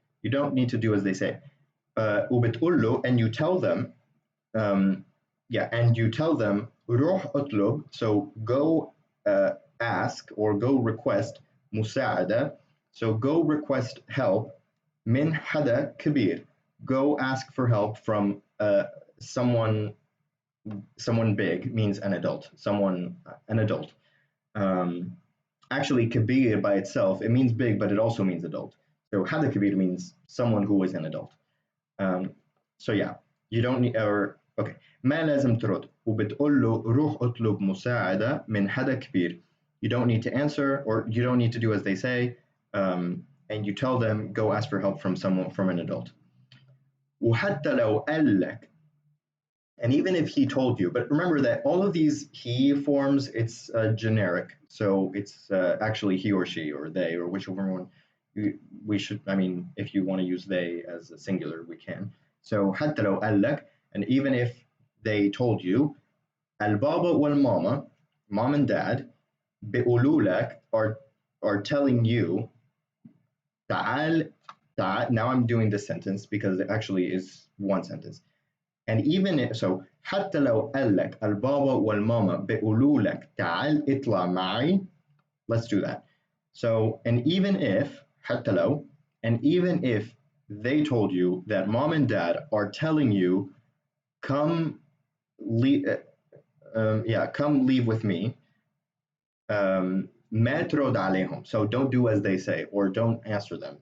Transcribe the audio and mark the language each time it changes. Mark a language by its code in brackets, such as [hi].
[en] You don't need to do as they say. [ar] وبتقول له, [en] and you tell them, yeah, and you tell them, [ar] روح اطلب, [en] so go ask or go request مساعدة, so go request help [ar] من حدا كبير, [en] go ask for help from someone big, means an adult, an adult. Actually, kabir by itself, it means big, but it also means adult. So hada kabir means someone who is an adult. So yeah, you don't need, or okay, [ar] ما لازم ترد وبتقول له روح اطلب مساعدة من حدا كبير. [en] You don't need to answer, or you don't need to do as they say, and you tell them go ask for help from an adult. [ar] وحتى لو قال لك, [en] and even if he told you, but remember that all of these he forms, it's generic, so it's actually he or she or they or whichever one we should, I mean, if you want to use they as a singular, we can. So [ar] حتى لو قال لك, [en] and even if they told you, [ar] البابا والماما, [en] mom and dad, [ar] بيقولوا لك, [en] are telling you, تعال, now I'm doing this sentence because it actually is one sentence. And even if, so [ar] حتى لو قال لك البابا والماما بيقولوا لك تعال اطلع معي, [en] let's do that. So, and even if, [ar] حتى لو, [en] and even if they told you that mom and dad are telling you, come leave, come leave with me, [ar] ما ترد عليهم, [en] so don't do as they say, or don't answer them.